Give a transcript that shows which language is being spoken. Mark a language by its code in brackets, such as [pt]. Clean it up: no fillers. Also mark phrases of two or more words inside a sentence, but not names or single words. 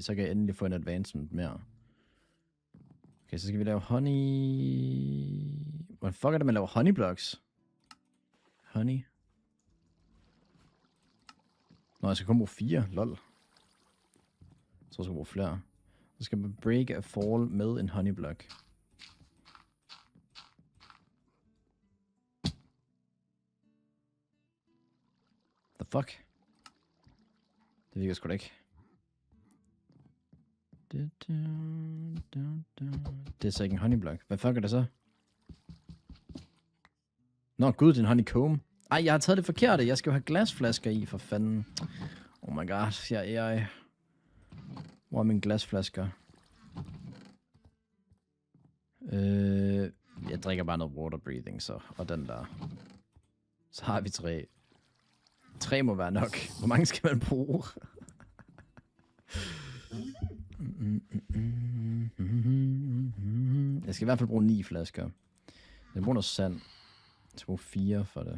[da] Så kan jeg endelig få en advancement mere. Okay, så skal vi lave honey... Hvordan fuck er det, man laver [en] honey blocks? [da] Honey. Nå, jeg skal kun bruge 4. Lol. Jeg tror, jeg skal bruge flere. Så skal man [en] break a fall [da] med en [en] honey block. The fuck? [da] Det virker sgu da ikke. Det er så ikke en honeyblock. Hvad fuck er det så? Nå gud, det er en honeycomb. Ej, jeg har taget det forkerte. Jeg skal jo have glasflasker i, for fanden. [en] Oh my god, [da] jeg... Hvor er mine glasflasker? Jeg drikker bare noget [en] water breathing, [da] så. Og den der. Så har vi 3. 3 må være nok. Hvor mange skal man bruge? Jeg skal i hvert fald bruge 9 flasker. Jeg bruger noget sand. Jeg skal bruge 4 for det.